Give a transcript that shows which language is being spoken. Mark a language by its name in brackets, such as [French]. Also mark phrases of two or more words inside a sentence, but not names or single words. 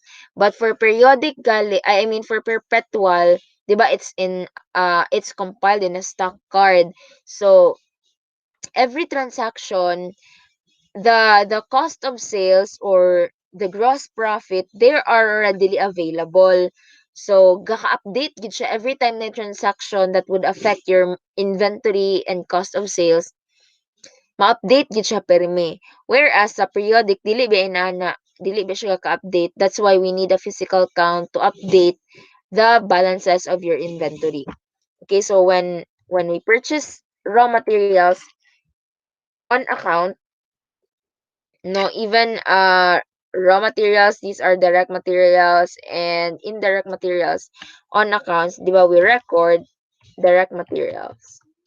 [English] But for periodic for perpetual, [Filipino] 'di ba [English] it's compiled in a stock card. So every transaction, the cost of sales or the gross profit, they are readily available. So [Hiligaynon] gaka-update gid siya [English] every time na transaction that would affect your inventory and cost of sales, [Hiligaynon] ma-update gid siya permi. Whereas sa periodic dili ba siya ka-update. [English] That's why we need a physical count to update the balances of your inventory. Okay, so when we purchase raw materials on account, no, even raw materials, these are direct materials and indirect materials on accounts, [Filipino] di ba, [English] we record direct materials.